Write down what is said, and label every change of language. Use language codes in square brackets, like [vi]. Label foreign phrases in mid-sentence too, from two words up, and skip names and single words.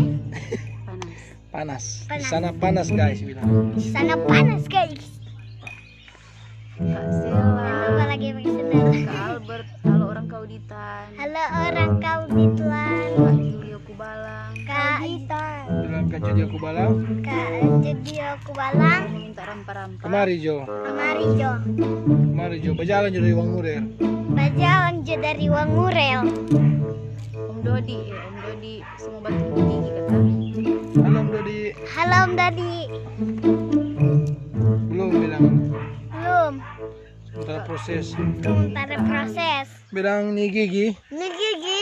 [id] Panas. Panas. Di sana panas guys bilang. di sana panas guys. Kak Jangan lupa Sela, lagi pakai sendal. Kak Albert, halo orang Kauditan, Halo orang Kaudituan. Kak Julio Kubalang, Kak Bilang Kak Jody aku balang. Kak Jedio Kubalang. mau minta rampa-rampa. Kemari Jo. Kemari Jo. Kemari Jo. Berjalan Jo dari Wang Murer. Berjalan Jo dari Wangurel. Om Dodi, Om Dodi semua batu gigi kata. Halo Om Dodi. Halo Om Dodi. Belum bilang. Belum. Sementara proses. Sementara proses. Bilang nih Gigi. Ini gigi.